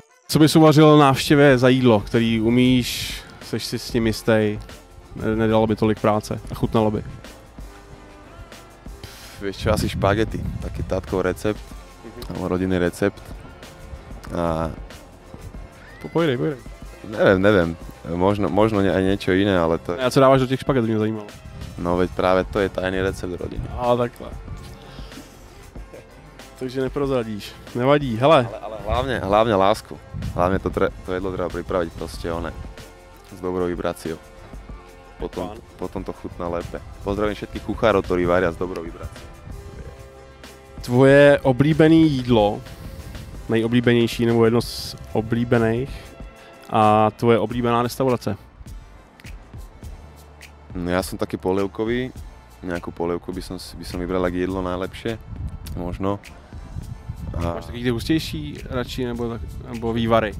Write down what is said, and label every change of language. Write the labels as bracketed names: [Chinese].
[Czech] Co bys uvařil návštěvě za jídlo, který umíš, seš si s tím jistý, nedalo by tolik práce a chutnalo by? [Slovak] Vieš čo, asi špagety, taký tátkov recept, alebo rodinný recept. A Pojdej. neviem, možno aj niečo iné, ale to... [Czech] A co dáváš do těch špaget, mě zajímalo. [Slovak] No veď práve to je tajný recept rodiny. [Czech] A takhle. Takže neprozradíš. Nevadí, hele. [Slovak] Ale hlavne lásku. Hlavne to jedlo treba pripraviť proste s dobrou vibráciou. Potom to chutná lépe. Pozdravím všetkých kuchárov, ktorí varia s dobrou vibráciou. [Czech] Tvoje oblíbené jídlo, nejoblíbenější nebo jedno z oblíbených a tvoje oblíbená restaurace? [Slovak] No ja som taký polievkový. Nejakú polievku by som vybral ako jedlo najlepšie. Možno. [Czech] Máš taký ty hustější radši nebo vývary?